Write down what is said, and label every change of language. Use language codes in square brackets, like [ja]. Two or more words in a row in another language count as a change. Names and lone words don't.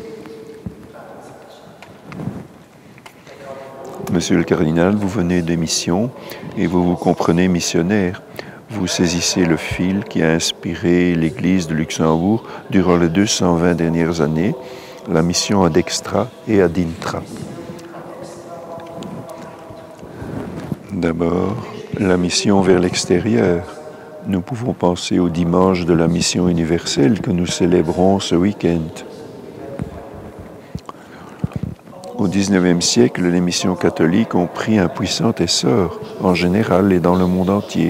[fr] Monsieur le cardinal, vous venez de mission et vous vous comprenez missionnaire. Vous saisissez le fil qui a inspiré l'Église de Luxembourg durant les 220 dernières années, la mission [la] ad extra et ad intra. [fr] D'abord, la mission vers l'extérieur. Nous pouvons penser au dimanche de la mission universelle que nous célébrons ce week-end. Au XIXe siècle, les missions catholiques ont pris un puissant essor, en général et dans le monde entier.